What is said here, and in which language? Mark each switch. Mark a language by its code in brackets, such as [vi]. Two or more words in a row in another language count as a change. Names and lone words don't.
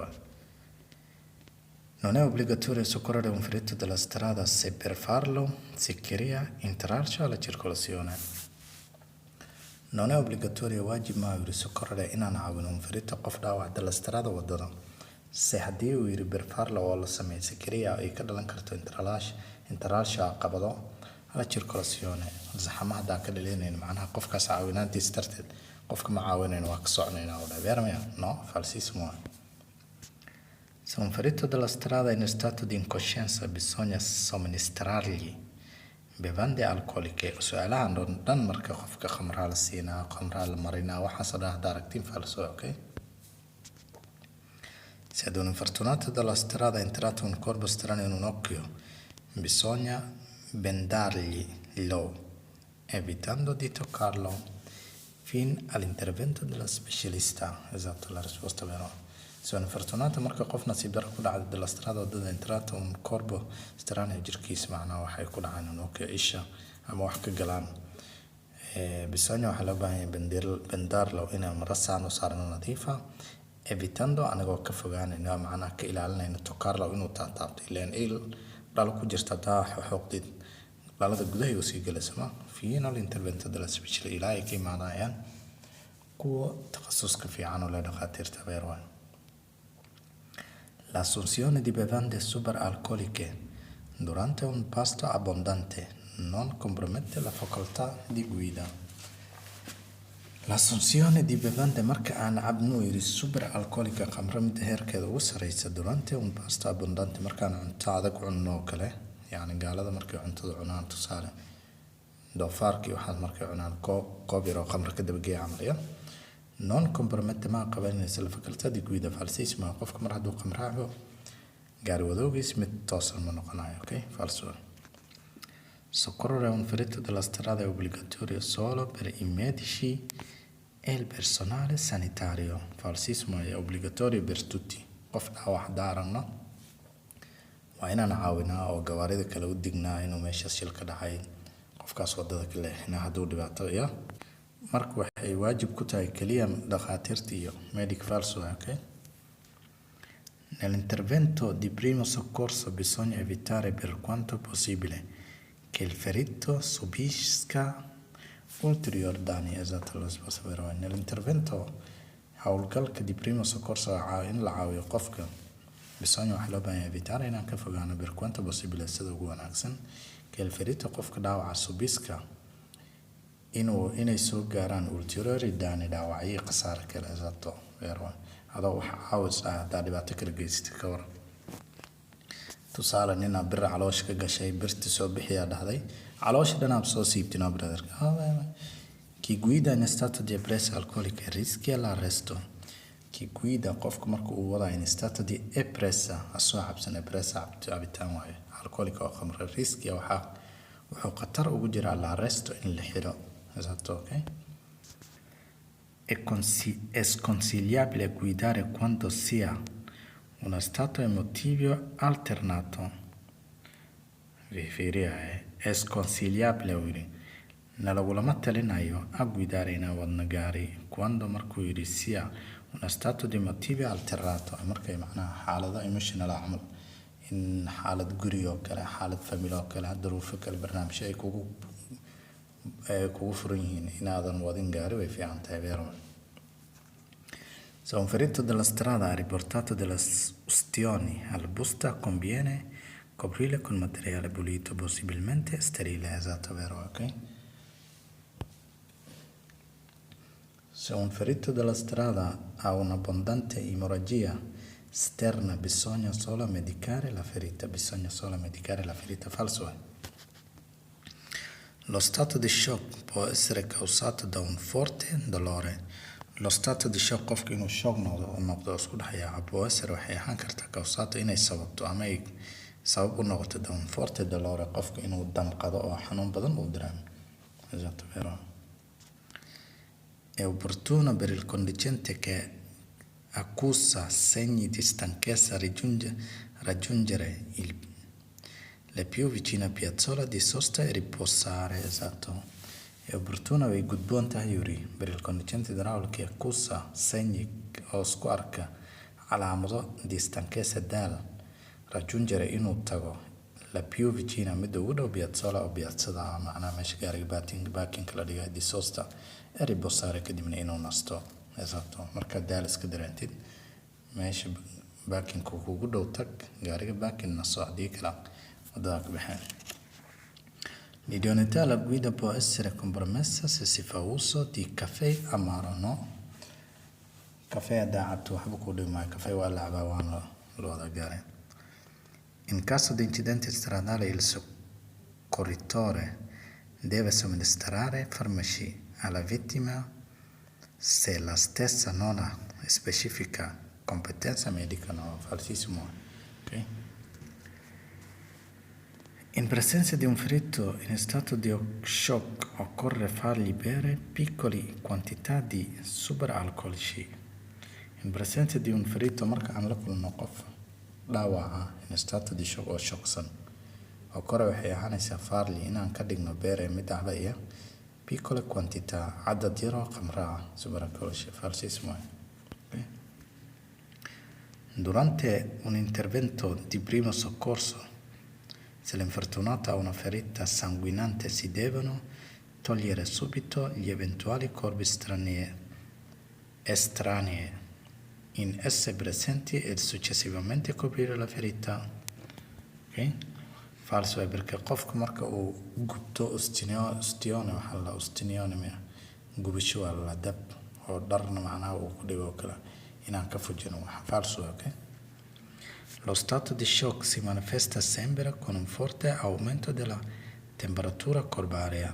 [it] Non è obbligatorio soccorrere un ferito della strada se per farlo si crea intralcio alla circolazione. Non è obbligatorio [so] waajib ma yiri soccorrere inaan caawino [it] un ferito [so] qof dhaawac [it] della strada [so] wadada se haddii uu yiri [it] per farlo [so] oo la sameeyo [it] si crea [so] ay ka dhalan karto intralcio qabado [it] alla circolazione [so] zaxamaha daa ka dhalinayna macnaha qofkaas caawinaantiisa darteed qofka ma caawinayna waa ka soconayna oo dhabeermaya. [it] no falsissimo. se un ferito della strada è in stato di incoscienza bisogna somministrargli bevande alcoliche. [so] su'aalahan dhan marka qofka khamraa la siinaa khamraa la marinaa waxaas oo dhan hadda aragtiin falso. [it] okay se ad un infortunato della strada è entrato un corpo strano in un occhio bisogna vendarglielo evitando di toccarlo fin all'intervento della specialista. esatto la risposta vera. se un infortunato [so] marka qof nasiib daro ku dhacday [it] della strada [so] wadada [it] entrato un corpo strano [so] jirkiisa macnaha waxay ku dhacaan [it] un occhio [so] isha ama wax ka galaan bisogna waxaa loo baahan yahay vendarlo inaan mara saan u saarno nadiifa evitando anagoo ka fogaanayna macnaha ka ilaalinayna tokarla inuu taabto ileen il dhalo ku jirta taa xoqdid dhalada gudaha uu sii galasama fiino [it] intervento della special [so] ilaahay ka imaanayaan kuwa takhasuska fiican oo la dhaqaatiirta beerwan [it] l'assunzione di bevande superalcoliche durante un pasto abbondante non compromette la facoltà di guida. L'assunzione di bevande [so] marka aan cabno yiri superalcoolica khamra mid heerkeeda ugu sareysa [it] durante un pasto abbondante [so] markaan cunto adag cunno kale yani gaalada markay cuntada cunaan tusaale doofaarkii waxaad markay cunaan koob yar oo khamra ka dabageeya camaliya [it] non compromette [so] ma qabanaysa [it] la facultà di guida falsissima [so] qofka mar hadduu khamra cabo gaari wadoogiis mid toosan ma noqonayo okay falso. [it] Soccorrere un ferito della strada è obbligatorio solo per i medici e il personale sanitario. Falsissimo è obbligatorio per tutti. [so] qof dhaawac daarana waa inaan caawinaa oo gawaarida kale u dignaa inuu meesha shil ka dhacay qofkaas wadada kale inaa hadduu dhibaato ya marka waxay waajib ku tahay kaliya dhaqaatiirta iyo medic falso okay. [it] Nell'intervento di primo soccorso bisogna evitare per quanto possibile che il ferito subisca ulteriori danni. Esatto, lo sposo vero. Nell'intervento [so] howlgalka [it] di primo soccorso [so] in la caawiyo qofka bisogna wax loo baahan evitare inaan ka fogaano [it] per quanto possibile [so] sida ugu wanaagsan [it] che il ferito [so] qofka dhaawaca subisca inay soo gaaraan [it] ulteriori danni [so] dhaawacyo khasaare kale. [it] Esatto, vero. [so] adoo wax caawis ah hadaa dhibaato kala geysatay ka waran tusaale nina bir caloosh ka gashay birti soo bixiyaa dhahday caloosh dhanaab soo siibtina brother [it] chi guida in stato di ebbrezza alcolica rischia l'arresto. Chi guida [so] qofka marka uu wada [it] in stato di ebbrezza [so] asoo cabsan ebbrezza cabitaan waaye alcolica oo khamra rischia wuxuu khatar ugu jiraa l'arresto in la xiro. [it] Esatto, okay. È sconsigliabile guidare quando si ha uno stato emotivo alternato. È sconsigliabile [so] nalagulama talinayo [it] a guidare [so] in wadna gaari quando markuu yiri [it] si ha uno stato di emotivo alternato [so] markay macnaha xaalado emotional camal in xaalad guri oo kale xaalad family oo kale duruufo kale barnaamij ay kugu furan yihiin inaadan wadin gaari way fiican tahay beero. [it] Se un ferito della strada ha riportato delle ustioni alla busta conviene coprirle con materiale pulito possibilmente sterile. Esatto, vero, ok. Se un ferito della strada ha un'abbondante emorragia esterna bisogna solo medicare la ferita. Falso è. Lo stato di shock può essere causato da un forte dolore. Lo stato di shock [so] qofka inuu shock noqdo isku dhaxaya [it] può essere [so] waxay ahaan kartaa causato inay sababto ama ay sabab u noqoto [it] da un forte dolore [so] qofka inuu damqado oo xanuun badan uu dareemo. [it] Esatto, vero. È opportuno per il conducente che accusa segni di stanchezza raggiungere le più vicine piazzola di sosta e riposare. Esatto. È opportuno [so] way gudboon tahay yuri [it] per il conducente [so] darawal [it] che accusa segni [so] oo isku arka calaamado [it] di stanchezza [so] daal raggiungere inuu tago [it] la più vicina [so] mid ugu dhow piazzola oo piazzada macnaha meesha gaariga baakinka la dhigay [it] di sosta e riposare [so] kadibna inuu nasto. Esatto, marka daal iska dareentid meesha baakinka kugu dhow tag gaariga baakin naso haddii kala wadada ka baxeen. [it] L'idoneità alla guida può essere compromessa se si fa uso di caffè amaro, no? [so] Caffè haddaa cabto waxba ku dhimaayo caffè waa la cabaa waana loo wada gaaray. [it] In caso di incidente stradale il soccorritore deve somministrare farmaci alla vittima se la stessa non ha specifica competenza medica. No, falsissimo. Okay? In presenza di un ferito in stato di shock occorre fargli bere piccole quantità di superalcolici. In presenza di un ferito [so] marka aan la kulno qof dhaawaca [it] in stato di shock [so] oo shocksan occorre waxay ahaanaysaa farli inaan ka dhigno bere mid cabaya [it] piccole quantità [so] cadad yar oo khamra [it] superalcolici. Falsissimo. Okay? Durante un intervento di primo soccorso, se l'infortunato ha una ferita sanguinante, si devono togliere subito gli eventuali corpi estranei in esse presenti e successivamente coprire la ferita. Okay? Falso è perché [so] qofka marka uu gubto ustione waxaa la ustinione gubasho waa la dab oo dharna macnaha uu ku dhigo kale inaan ka fujino waxa falso ok. [it] Lo stato di shock si manifesta sempre con un forte aumento della temperatura corporea.